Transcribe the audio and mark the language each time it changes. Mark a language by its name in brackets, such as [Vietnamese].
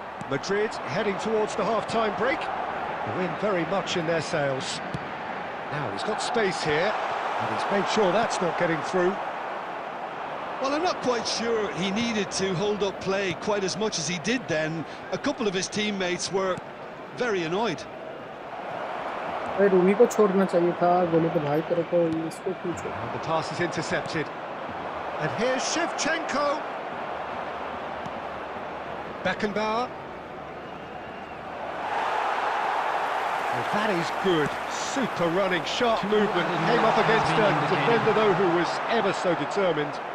[English] Madrid heading towards the half-time break. The wind very much in their sails. Now he's got space here, and he's made sure that's not getting through. Well, I'm not quite sure he needed to hold up play quite as much as he did then. A couple of his teammates were very annoyed. [Hindi] भाई रूमी को छोड़ना चाहिए था गोली तो भाई तेरे को इसको क्यों छोड़ा [English] And the pass is intercepted. And here's Shevchenko. Beckenbauer. Well, that is good. Super running, sharp movement. Came up against a defender, though, who was ever so determined.